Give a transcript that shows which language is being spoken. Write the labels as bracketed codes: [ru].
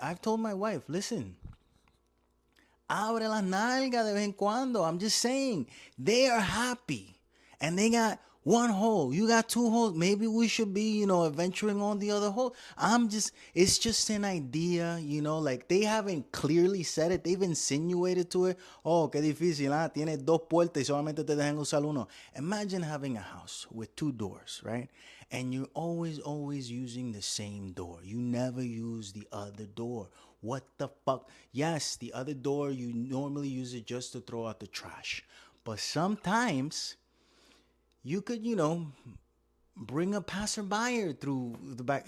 [en] I've told my wife, listen, [es] abre las nalgas de vez en cuando. [en] I'm just saying, they are happy. And they got one hole. You got two holes. Maybe we should be, venturing on the other hole. It's just an idea, like they haven't clearly said it. They've insinuated to it. [es] Oh, qué difícil, ah, tienes dos puertas y solamente te dejan usar uno. [en] Imagine having a house with two doors, right? And you're always using the same door. You never use the other door. What the fuck? Yes, the other door, you normally use it just to throw out the trash. But sometimes you could, bring a passerby through the back.